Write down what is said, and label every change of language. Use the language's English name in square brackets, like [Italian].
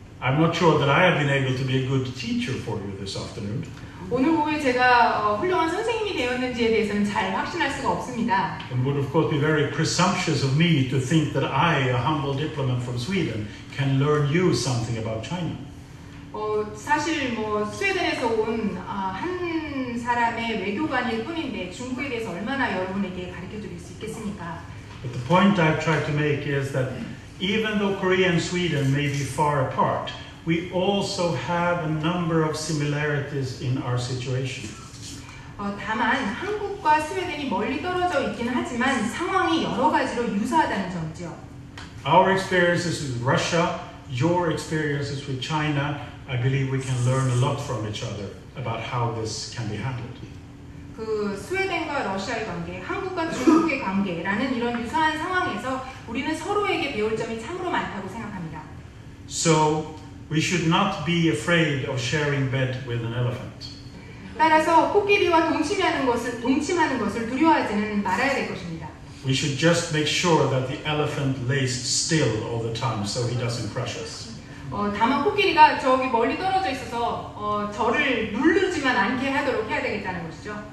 [English] I'm not sure that I have been able to be a good teacher for you this afternoon. [Korean] 오늘 오후에 제가 훌륭한 선생님이 되었는지에 대해서는 잘 확신할 수가 없습니다. [English] It would of course be very presumptuous of me to think that I, a humble diplomat from Sweden, can learn you something about China. [Korean] 사실 스웨덴에서 온 한 사람의 외교관일 뿐인데 중국에 대해서 얼마나 여러분에게 가르쳐드릴 수 있겠습니까? [English] But the point I've tried to make is that even though Korea and Sweden may be far apart, we also have a number of similarities in our situation. [Korean] 다만 한국과 스웨덴이 멀리 떨어져 있긴 하지만 상황이 여러 가지로 유사하다는 점이죠. [English] Our experiences with Russia, your experiences with China, I believe we can learn a lot from each other about how this can be handled. [Korean] 그 스웨덴과 러시아의 관계, 한국과 중국의 관계라는 이런 유사한 상황에서 우리는 서로에게 배울 점이 참으로 많다고 생각합니다. [English] So we should not be afraid of sharing bed with an elephant. [Korean] 따라서 코끼리와 동침하는 것을 두려워하지는 말아야 될 것입니다. [English] We should just make sure that the elephant lays still all the time so he doesn't crush us. [Korean] 다만 코끼리가 저기 멀리 떨어져 있어서 저를 누르지만 않게 하도록 해야 되겠다는 것이죠.